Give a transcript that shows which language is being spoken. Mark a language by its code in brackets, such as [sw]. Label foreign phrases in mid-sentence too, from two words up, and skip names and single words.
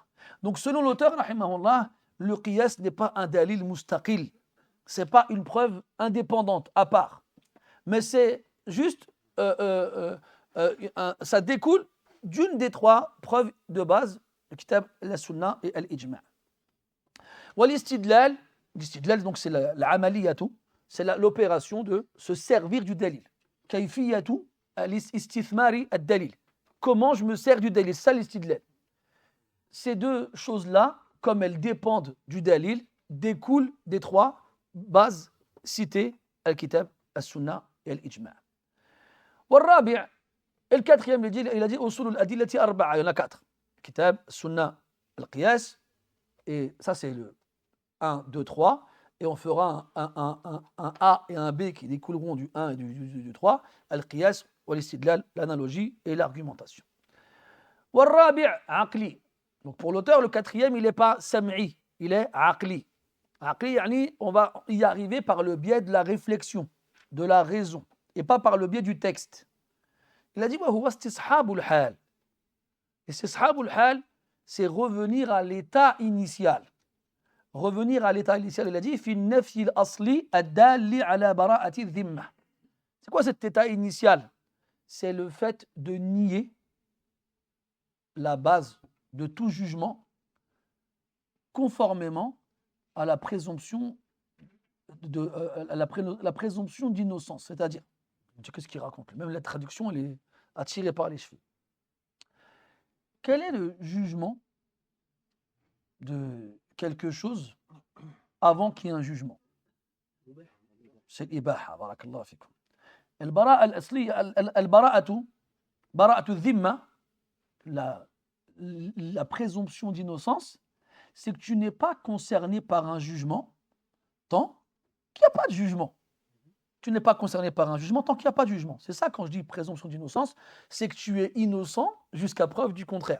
[fr] Donc selon l'auteur, rahimahullah, le qiyas n'est pas un [ar] دليل مستقل, [fr] ce n'est pas une preuve indépendante, à part, mais c'est juste, ça découle d'une des trois preuves de base, le kitab, la sunna et l'ijma'. L'istidlal, donc c'est l'amaliyatu, c'est l'opération de se servir du dalil. [ar] كيفية الاستثمار الدليل. [fr] Comment je me sers du dalil, c'est ça l'istidlal. Ces deux choses-là, comme elles dépendent du dalil, découlent des trois bases citées, al-kitab, al-sunna et al-ijma'. Et le quatrième, il a dit [ar] أصول الأدلة أربعة, [fr] il y en a 4. [ar] كتاب، سنة القياس, [fr] et ça c'est le 1, 2, 3, et on fera un A et un B qui découleront du 1 et du 3, [ar] القياس، والاستدلال, [fr] l'analogie et l'argumentation. [ar] والرابع عقلي. [fr] Donc pour l'auteur, le quatrième, il n'est pas sam'i, il est aqli. [ar] عقلي، يعني, [fr] on va y arriver par le biais de la réflexion, de la raison, et pas par le biais du texte. Il a dit, [ar] وهو استصحاب الحال. استصحاب الحال, [fr] c'est revenir à l'état initial. Revenir à l'état initial, il a dit, [ar] في نفي الأصل الدال على براءة الذمة. [fr] C'est quoi cet état initial? C'est le fait de nier la base de tout jugement conformément à la présomption la présomption d'innocence. C'est-à-dire, qu'est-ce qu'il raconte? Même la traduction, elle est attirée par les cheveux. Quel est le jugement de quelque chose avant qu'il y ait un jugement? C'est l'ibaha, [ar] بارك الله فيكم. البراءة الأصلية، البراءة، براءة الذمة, [fr] la présomption d'innocence, c'est que tu n'es pas concerné par un jugement tant qu'il n'y a pas de jugement. Tu n'es pas concerné par un jugement tant qu'il n'y a pas de jugement. C'est ça quand je dis présomption d'innocence, c'est que tu es innocent jusqu'à preuve du contraire.